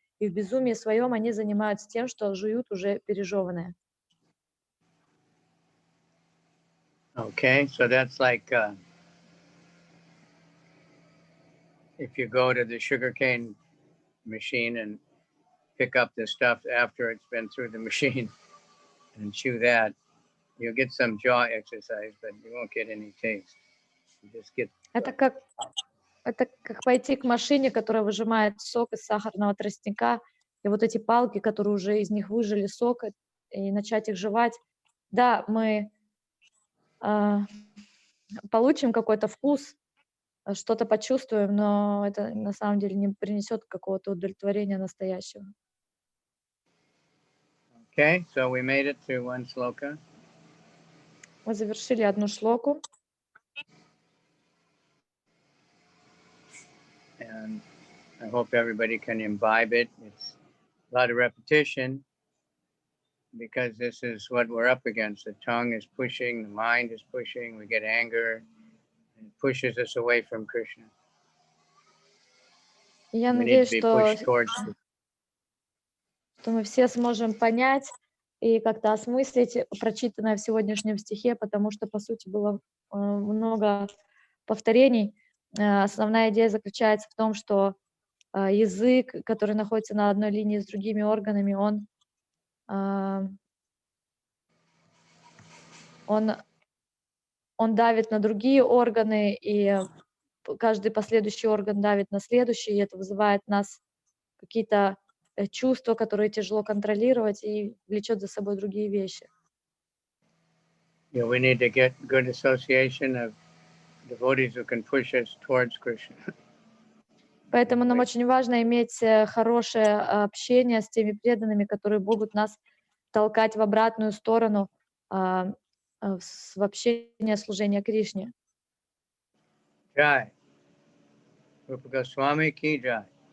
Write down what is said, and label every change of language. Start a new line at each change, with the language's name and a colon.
Russian: И в безумии своем они занимаются тем, что жуют уже пережеванное.
English: Okay, so that's like if you go to the sugarcane machine and pick up the stuff after it's been through the machine and chew that, you'll get some jaw exercise, but you won't get any taste. You just get...
Russian: Это как пойти к машине, которая выжимает сок из сахарного тростника, и вот эти палки, которые уже из них выжили сок, и начать их жевать. Да, мы получим какой-то вкус, что-то почувствуем, но это на самом деле не принесет какого-то удовлетворения настоящего.
English: Okay, so we made it through one sloka.
Russian: Мы завершили одну шлоку.
English: And I hope everybody can imbibe it. It's a lot of repetition because this is what we're up against. The tongue is pushing, the mind is pushing, we get anger, and it pushes us away from Krishna.
Russian: Я
English: We need
Russian: надеюсь,
English: to be pushed towards
Russian: что мы все сможем понять и как-то осмыслить прочитанное в сегодняшнем стихе, потому что, по сути, было много повторений. Основная идея заключается в том, что язык, который находится на одной линии с другими органами, он давит на другие органы, и каждый последующий орган давит на следующий, и это вызывает в нас какие-то чувства, которые тяжело контролировать, и влечет за собой другие вещи.
English: Yeah, we need to get good association of devotees who can push us towards Krishna.
Russian: Поэтому нам очень важно иметь хорошее общение с теми преданными, которые могут нас толкать в обратную сторону в общение служения Кришне.
Hindi: Jai. Rupa Goswami ki jai.